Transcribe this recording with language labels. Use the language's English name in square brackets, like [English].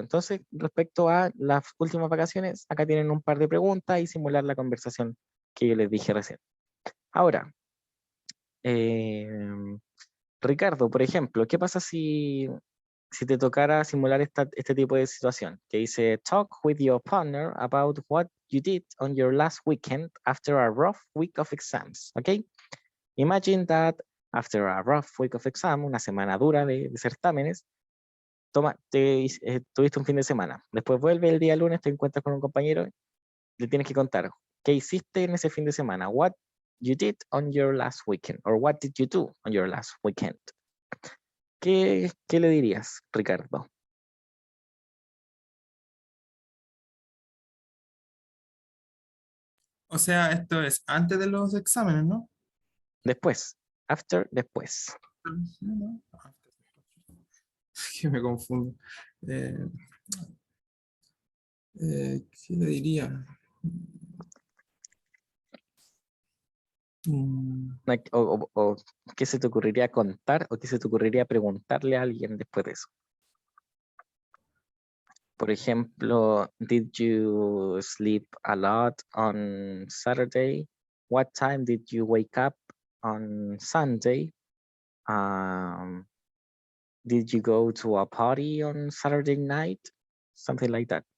[Spanish] Entonces, respecto a las últimas vacaciones, acá tienen un par de preguntas y simular la conversación que yo les dije recién. Ahora, eh, Ricardo, por ejemplo, ¿qué pasa si te tocara simular este tipo de situación? Que dice, [English] talk with your partner about what you did on your last weekend after a rough week of exams, ¿ok? Imagine that after a rough week of exam, [Spanish] una semana dura de certámenes, tuviste un fin de semana. Después vuelve el día lunes, te encuentras con un compañero, le tienes que contar qué hiciste en ese fin de semana. [English] What you did on your last weekend, or what did you do on your last weekend. [Spanish] ¿Qué le dirías, Ricardo? O sea, esto es antes de los exámenes, ¿no? Después, after, después. ¿No? Que me confundo. Eh, ¿Qué le diría? Mm, O qué se te ocurriría contar o qué se te ocurriría preguntarle a alguien después de eso. Por ejemplo, [English] did you sleep a lot on Saturday? What time did you wake up on Sunday? Um, did you go to a party on Saturday night? Something like that.